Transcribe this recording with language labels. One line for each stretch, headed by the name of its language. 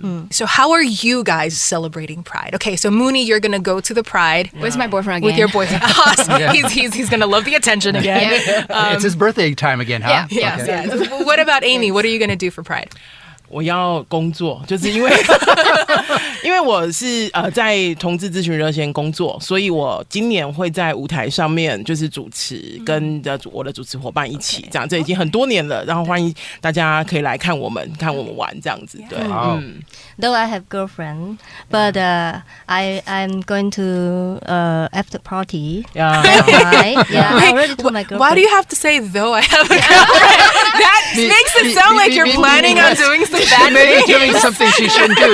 English: So how are you guys celebrating Pride? Okay, so Mooni, you're gonna go to the Pride with my boyfriend again. With your boyfriend. He's gonna love the attention again. It's his birthday time again, huh? Yes. What about Amy? What are you gonna do for Pride?
Chinese: 我要工作，就是因为因为我是在同志咨询热线工作，所以我今年会在舞台上面就是主持，跟我的主持伙伴一起这样，这已经很多年了。然后欢迎大家可以来看我们玩这样子。对，
English: Though I have girlfriend, but I'm going to after party. Yeah. I already told my girlfriend. Why do you have to say though I have a girlfriend? That makes it sound like you're planning on doing some bad Maybe doing something she shouldn't do.